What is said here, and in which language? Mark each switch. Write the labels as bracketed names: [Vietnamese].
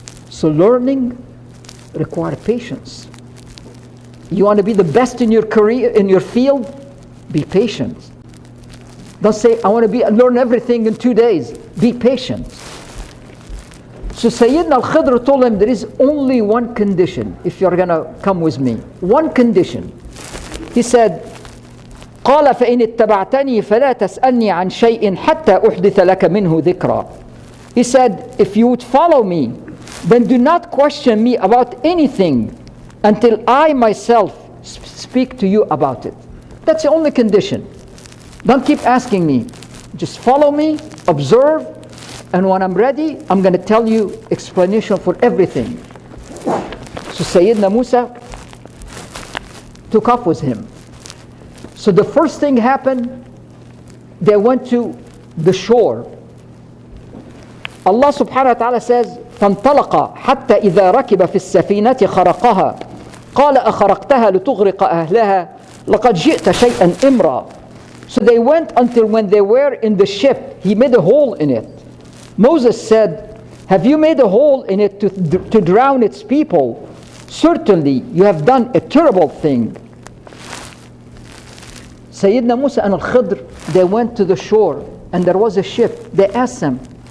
[English] So learning requires patience. You want to be the best in your career, in your field? Be patient. Don't say, I want to learn everything in 2 days. Be patient. So Sayyidina Al-Khidr told him, there is only one condition if you're going to come with me. One condition. He said, [Arabic] قال فإن اتبعتني فلا تسألني عن شيء حتى أحدث لك منه ذكرى. [English] He said, if you would follow me, then do not question me about anything until I myself speak to you about it. That's the only condition. Don't keep asking me. Just follow me, observe, and when I'm ready, I'm going to tell you explanation for everything. So Sayyidina Musa took off with him. So the first thing happened, they went to the shore. Allah subhanahu wa ta'ala says, [Arabic] فانطلق حتى إذا ركب في السفينة خرقها قال أخرقتها لتغرق أهلها لقد جئت شيئا إمرا. [English] So they went until when they were in the ship, he made a hole in it. Moses said, have you made a hole in it to drown its people? Certainly you have done a terrible thing. Sayyidina Musa and Al-Khidr, they went to the shore and there was a ship. They asked them,